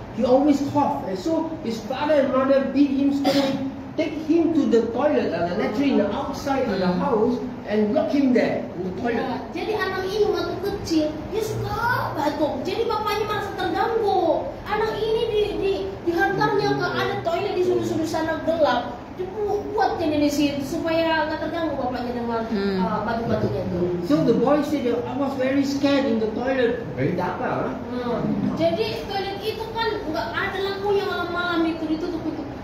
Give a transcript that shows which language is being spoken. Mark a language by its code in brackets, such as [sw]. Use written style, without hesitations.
[en] He always coughed, and so his father and mother beat him slowly, take him to the toilet, the latrine outside of the house, and lock him there in the toilet. [id] ya, jadi anak ini waktu kecil dia suka batuk, jadi bapaknya merasa terganggu. Anak ini dihantarnya ke ada toilet di sudut-sudut sana gelap, dibuatnya di situ supaya nggak terganggu bapaknya dengan batuk-batuknya itu. [en] So the boy said, I was very scared in the toilet. Very dark, huh? [id] Jadi toilet itu kan nggak ada lampunya malam-malam itu ditutup itu.